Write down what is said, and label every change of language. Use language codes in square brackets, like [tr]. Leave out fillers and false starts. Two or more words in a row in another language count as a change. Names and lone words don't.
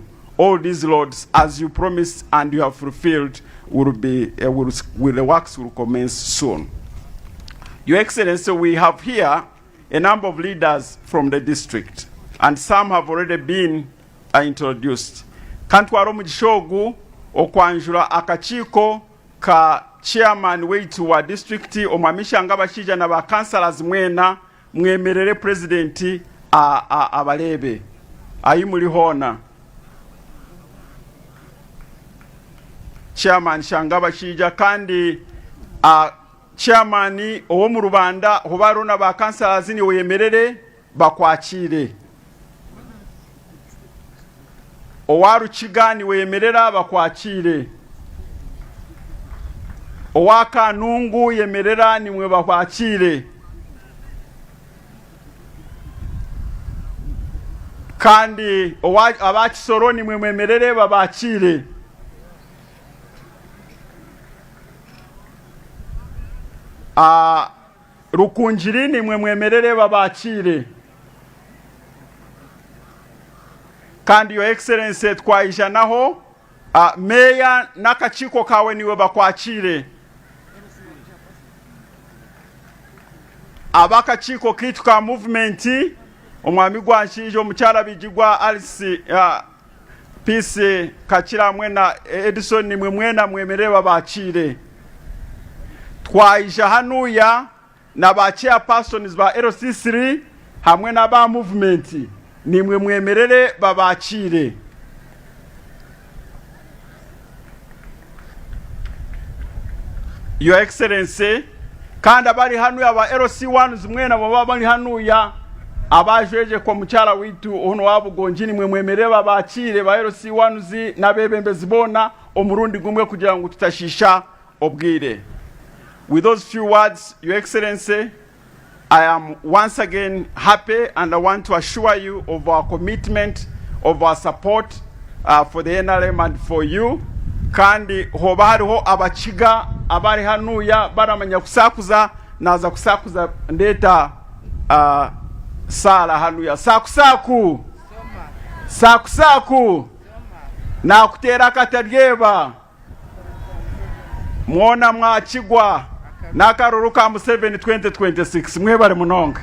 [en] All these roads, as you promised and you have fulfilled, the works will commence soon. Your Excellency, we have here a number of leaders from the district, and some have already been introduced. [cgg] Kantwaro Mujishogu okwanjura akachiko ka chairman weitu wa district omamisha ngabashija na ba councillors mwena mwemerere president abalebe ayimuli hona. Chairman Shangabashija kandi chairman owo mu Rubanda hobarona ba councillors ni wemerere bakwakire. Owaru Kigani wemerera bakwakire. Owaka Nungu yemerera ni mwe bakwakire. Kandi abakisoro ni mwe mwemerere babakire. Rukunjiri ni mwe mwemerere babakire. Kandi [en] Your Excellency [cgg] twaisha naho meya nakachiko kawe niwe bakwakire. Abakachiko kitu ka movement omwami gwanshije omukyala bijigwa Alice Peace Kachira mwena Edison ni mwe mwena mwemerere babakire. Twaisha hanuya na ba chairpersons ba LC3 hamwe na ba movement ni mwe mwemerere babakire. [en] Your Excellency, [cgg] kandi abari hanuya ba LC1 zimwena baba bari hanuya abajeje kwa mucyala witu ono wabugonjini mwe mwemerere babakire ba LC1 zi nabebembe zibona omurundi gumwe kugira ngo tutashisha obwire. [en] With those few words, Your Excellency, I am once again happy, and I want to assure you of our commitment, of our support for the NRM and for you. [cgg] Kandi hoba hariho abachiga abari hanuya baramanya kusakuza naza kusakuza ndeta sala hanuya sakusaku sakusaku na kutera kataryeba mwona mwachigwa nakaruru ka Museveni 2026 mwebare munonga.